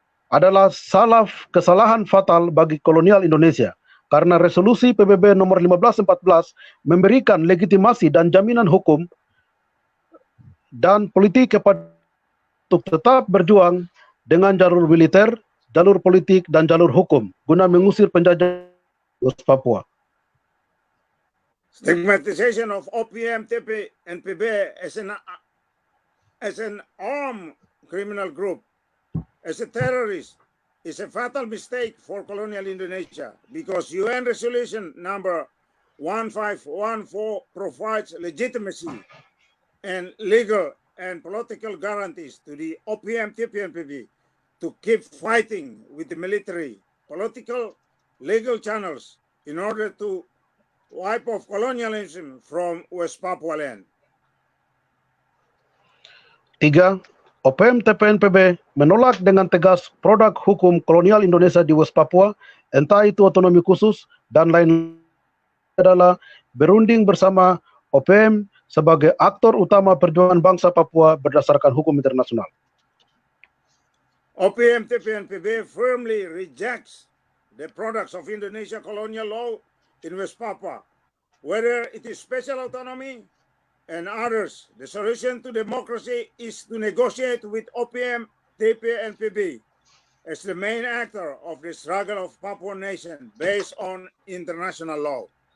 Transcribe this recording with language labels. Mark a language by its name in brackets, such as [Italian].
[Indonesian] adalah kesalahan fatal bagi kolonial Indonesia karena resolusi PBB nomor 1514 memberikan legitimasi dan jaminan hukum dan politik kepada untuk tetap berjuang dengan jalur militer, jalur politik, dan jalur hukum guna mengusir penjajah West Papua. [English] Stigmatization of OPM-TPNPB as an armed criminal group, as a terrorist, is a fatal mistake for colonial Indonesia because UN Resolution number 1514 provides legitimacy and legal and political guarantees to the OPM-TPNPB to keep fighting with the military, political, legal channels in order to wipe off colonialism from West Papua land. 3. [Indonesian] OPM-TPNPB menolak dengan tegas produk hukum kolonial Indonesia di West Papua, entah itu otonomi khusus dan lain adalah berunding bersama OPM sebagai aktor utama perjuangan bangsa Papua berdasarkan hukum internasional. [English] OPM-TPNPB firmly rejects the products of Indonesia colonial law in West Papua, whether it is special autonomy and others. The solution to democracy is to negotiate with OPM-TPNPB as the main actor of the struggle of Papuan nation based on international law.